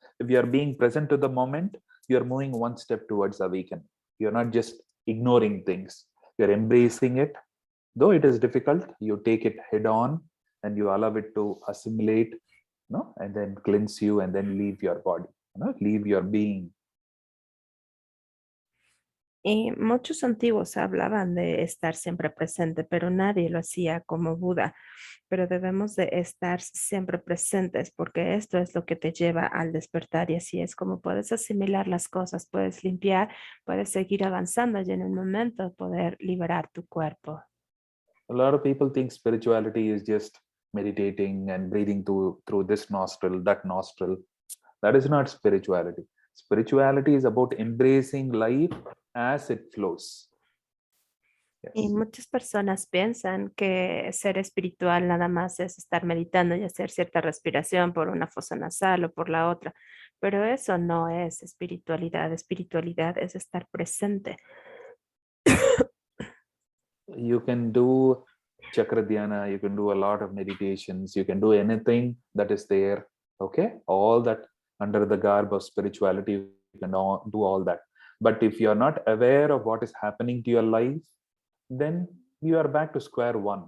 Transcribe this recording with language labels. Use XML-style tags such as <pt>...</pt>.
<en>If you are being present to the moment, you're moving one step towards awakening. You're not just ignoring things. You're embracing it. Though it is difficult, you take it head on and you allow it to assimilate, and then cleanse you and then leave your body, leave your being.</en> <es>Y muchos antiguos hablaban de estar siempre presente, pero nadie lo hacía como Buda. Pero debemos de estar siempre presentes porque esto es lo que te lleva al despertar y así es como puedes asimilar las cosas, puedes limpiar, puedes seguir avanzando y en el momento poder liberar tu cuerpo.</es> <en>A lot of people think spirituality is just meditating and breathing through this nostril, that nostril. That is not spirituality. Spirituality is about embracing life as it flows.</en> <es>Y muchas personas piensan que ser espiritual nada más es estar meditando y hacer cierta respiración por una fosa nasal o por la otra, pero eso no es espiritualidad. Espiritualidad es estar presente.</es> <en>You can do chakra dhyana, you can do a lot of meditations, you can do anything that is there, okay? All that under the garb of spirituality, you can do all that. But if you're not aware of what is happening to your life, then you are back to square one.</en>